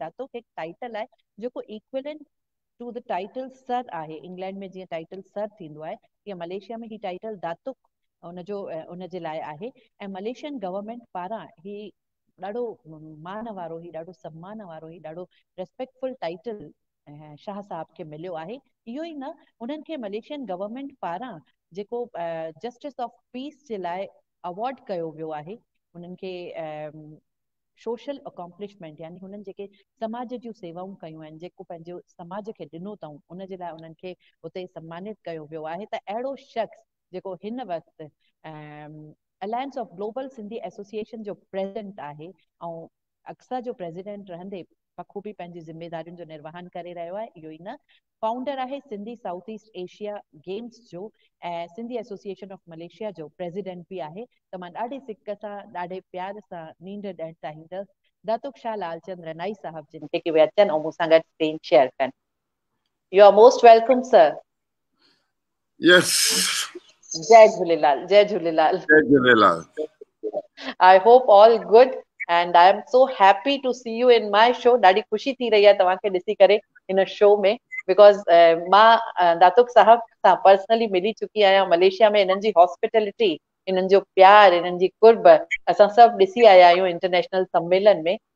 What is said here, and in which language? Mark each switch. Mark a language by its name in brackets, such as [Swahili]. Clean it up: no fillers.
[Sindhi] दातुक हिकु टाइटल आहे जेको equivalent two the title sir आहे। इंग्लैंड में जीअं टाइटल सर थींदो आहे, तीअं मलेशिया में ही टाइटल दातुक उनजे लाइ आहे। ऐं मलेशियन गवर्नमेंट पारां ही ॾाढो मान वारो, ही ॾाढो सम्मान वारो, ही ॾाढो रेस्पेक्टफुल टाइटल शाह साहब खे मिलियो आहे। इहो ई न, उन्हनि खे मलेशियन गवर्नमेंट पारां जेको जस्टिस ऑफ पीस जे लाइ अवॉर्ड कयो वियो आहे, उन्हनि खे सोशल अकॉम्प्लिशमेंट, यानी हुननि जेके समाज जूं सेवाऊं कयूं आहिनि, जेको पंहिंजो समाज खे ॾिनो अथऊं, उनजे लाइ उन्हनि खे उते सम्मानित कयो वियो आहे। त अहिड़ो शख़्स जेको हिन वक़्तु alliance of global Sindhi association जो प्रेसिडेंट आहे, ऐं अक्सा जो प्रेसिडेंट रहंदे बखूबी पंहिंजी ज़िम्मेदारियुनि जो निर्वहन करे रहियो आहे। इहो ई न, फाउंडर आहे Sindhi south east Asia games जो, ऐं सिंधी एसोसिएशन ऑफ मलेशिया जो प्रेसिडेंट बि आहे। त मां ॾाढी सिक सां, ॾाढे प्यार सां नींड ॾियणु चाहींदसि दातुक शाह लालचंद रनाई साहब जिन खे कि उहे अचनि ऐं मूंसां गॾु स्क्रीन शेयर कनि। [English] You are most welcome, sir. Yes. [Sindhi] Jai Jhulelal. Jai Jhulelal. Jai Jhulelal. [English] I hope all good, and I am so happy to see you in my show. [Sindhi] ॾाढी ख़ुशी थी रही आहे तव्हांखे ॾिसी करे इन शो में, बिकॉज़ मां दातुक साहब सां पर्सनली मिली चुकी आहियां मलेशिया में. इन्हनि जी हॉस्पिटैलिटी, इन्हनि जो प्यार, इन्हनि जी कुर्ब असां सभु ॾिसी आया आहियूं इंटरनेशनल सम्मेलन में.